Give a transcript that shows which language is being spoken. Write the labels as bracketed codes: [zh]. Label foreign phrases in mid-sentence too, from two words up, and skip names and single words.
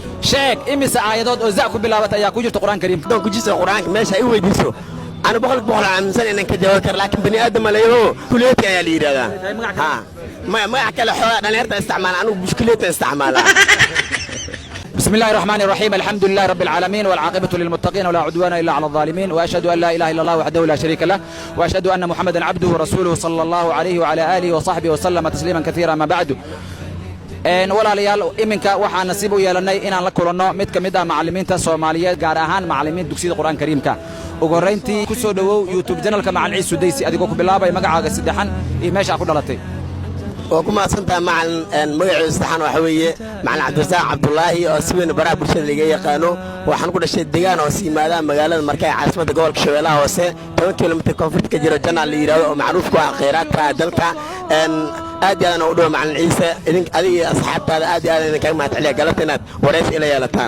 [so] sheeg imise aayadood oo za ku bilaabatay ayaa ku jirta quraanka kariimka doon ku jirta quraanka meesha ay weydiiso [ar] أنا بقولك [so] aaminsan inaan ka jawaab karo laakiin bani aadam malayo kuleeti ayaa la yiraahdaa ha ma kala xoolo dhalinyarta isticmaala anigu bushkuleeta isticmaala [ar] بسم الله الرحمن الرحيم الحمد لله رب العالمين والعاقبة للمتقين ولا عدوان إلا على الظالمين وأشهد أن لا إله إلا الله وحده لا شريك له وأشهد أن محمدا عبده ورسوله صلى الله عليه وعلى آله وصحبه وسلم تسليما كثيرا ما بعد [so] walaalayaal iminka waxaan nasiib u yeelanay inaan la kulanno mid ka mid ah macallimiinta Soomaaliyeed gaar ahaan macallimiinta dugsiyada Quraan Kariimka ugu horeyntii ku soo dhawow YouTube channelka Macallin Ciise Sudaysi adigoo ku bilaabay magacaaga saddexan iyo meesha ku dhalatay oo kuma santaa macallin magaciisa saxan waxa weeye macallin Cabdirasaaq Cabdullaahi oo si weyn baraha bulshada laga yaqaano waxaan ku dhashay deegaan oo siimaada magaalada markay caasimadda gobolka Shabeellaha Hoose 10 kiiloomitir koonfurta ka jiro jannah la yiraahdo oo macruuf ku ah kheyraadka dalka aad iyo aad u dhow macallin Ciise adiga asxaabtaada aad iyo aad idinkaga mahadceliya galabta inaad wareys ila yeelataan